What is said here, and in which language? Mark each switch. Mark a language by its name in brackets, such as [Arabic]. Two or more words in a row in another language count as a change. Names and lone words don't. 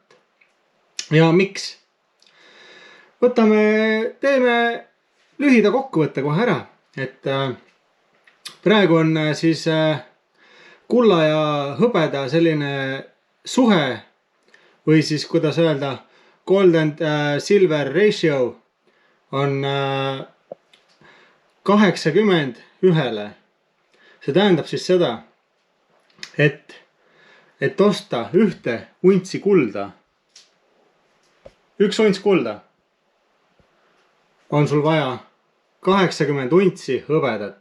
[Estonian] Ja miks? Teeme lühida kokkuvõtte kohe ära, et praegu on siis kulla ja hõbeda selline suhe või siis kuidas öelda, [English] gold and silver ratio on 80:1. [Estonian] See tähendab siis seda, et osta ühte untsi kulda, üks unts kulda, on sul vaja 80 untsi hõbedat.